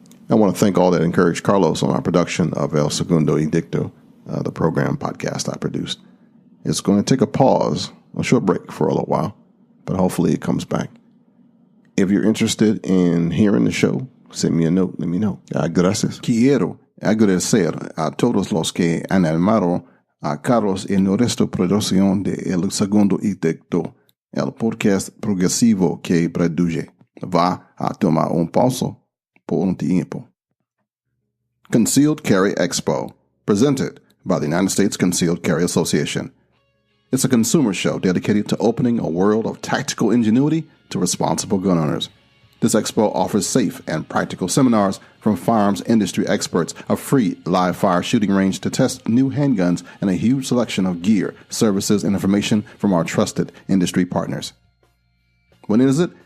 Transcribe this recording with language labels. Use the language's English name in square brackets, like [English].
[English] I want to thank all that encouraged Carlos on our production of El Segundo Edicto, the program podcast I produced. It's going to take a pause, a short break for a little while, but hopefully it comes back. If you're interested in hearing the show, send me a note, let me know. [Spanish] Gracias. Quiero agradecer a todos los que han animado a Carlos en nuestra producción de El Segundo Edicto, el podcast progresivo que produce. Va a tomar un pausa por un tiempo. [English] Concealed Carry Expo, presented by the United States Concealed Carry Association. It's a consumer show dedicated to opening a world of tactical ingenuity to responsible gun owners. This expo offers safe and practical seminars from firearms industry experts, a free live fire shooting range to test new handguns, and a huge selection of gear, services, and information from our trusted industry partners. When is it?